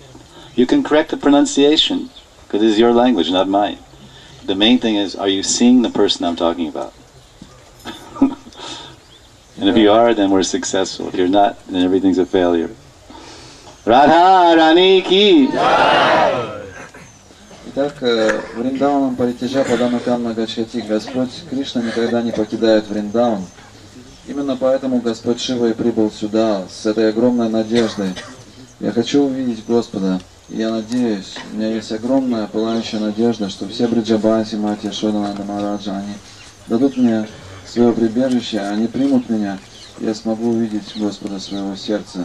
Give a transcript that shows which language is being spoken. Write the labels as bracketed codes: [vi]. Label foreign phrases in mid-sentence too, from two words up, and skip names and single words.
[en] You can correct the pronunciation, because this is your language, not mine. The main thing is, are you seeing the person I'm talking about? And if you are, then we're successful. If you're not, then everything's a failure. Radha Rani ki! [ru] Итак, [sa] वृन्दावनं परित्यज्य पादमेकं न गच्छति. [ru] Господь Кришна никогда не покидает Вриндаван. Именно поэтому Господь Шива и прибыл сюда с этой огромной надеждой. Я хочу увидеть Господа, и я надеюсь, у меня есть огромная пылающая надежда, что все Бриджабаси, Мати, Шодананда Махараджа, они дадут мне свое прибежище, они примут меня, и я смогу увидеть Господа своего сердца.